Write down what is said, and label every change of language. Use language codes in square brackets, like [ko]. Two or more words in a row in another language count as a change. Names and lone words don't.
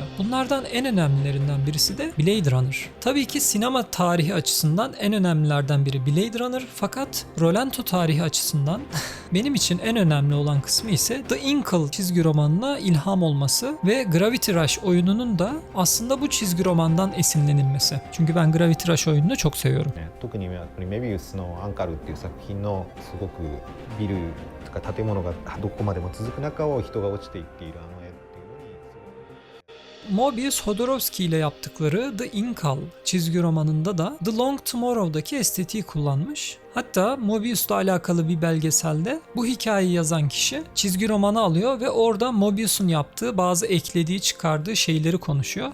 [tr] Bunlardan en önemlilerinden birisi de Blade Runner. Tabii ki sinema tarihi açısından en önemlilerden biri Blade Runner fakat Rollento tarihi açısından benim için en önemli olan kısmı ise The Inkle çizgi romanına ilham olması ve Gravity Rush oyununun da aslında bu çizgi romandan esinlenilmesi. Çünkü ben Gravity Rush oyununu çok seviyorum. [ja] 特にメビウスのアンカルっていう作品のすごくビルとか建物がどこまでも続く中を人が落ちていっているあの絵っていうのに [tr] Mobius Jodorowsky ile yaptıkları The Inkle çizgi romanında da The Long Tomorrow'daki estetiği kullanmış. Hatta Mobius'la alakalı bir belgeselde bu hikayeyi yazan kişi çizgi romanı alıyor ve orada Mobius'un yaptığı bazı eklediği çıkardığı şeyleri konuşuyor.